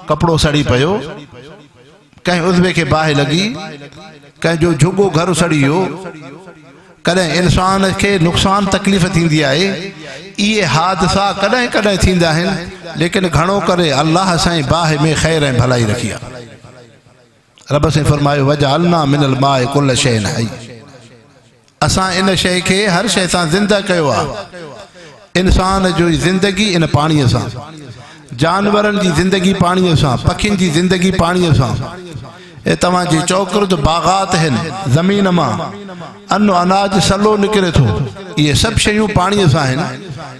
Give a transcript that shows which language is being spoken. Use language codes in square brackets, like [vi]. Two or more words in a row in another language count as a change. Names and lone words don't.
[sd] कपिड़ो सड़ी पियो, कंहिं उज़वे खे बाहि लॻी, कंहिंजो झुॻो घर सड़ी वियो, कॾहिं इंसान खे नुक़सान तकलीफ़ थींदी आहे। इहे हादसा कॾहिं कॾहिं थींदा आहिनि, लेकिन घणो करे अल्लाह साईं बाहि में ख़ैर ऐं भलाई रखी आहे। रब साईं फरमायो, [ar] وجعلنا من الماء كل شيء حي, [sd] असां इन शइ खे हर शइ सां ज़िंदा कयो आहे। इंसान जो ज़िंदगी इन पाणीअ सां, जानवरनि जी ज़िंदगी पाणीअ सां, पखियुनि जी ज़िंदगी पाणीअ सां। ए तव्हांजी चौकरुद बाग़ात आहिनि, ज़मीन मां अन्न अनाज सलो निकिरे थो, इहे सभु शयूं पाणीअ सां आहिनि।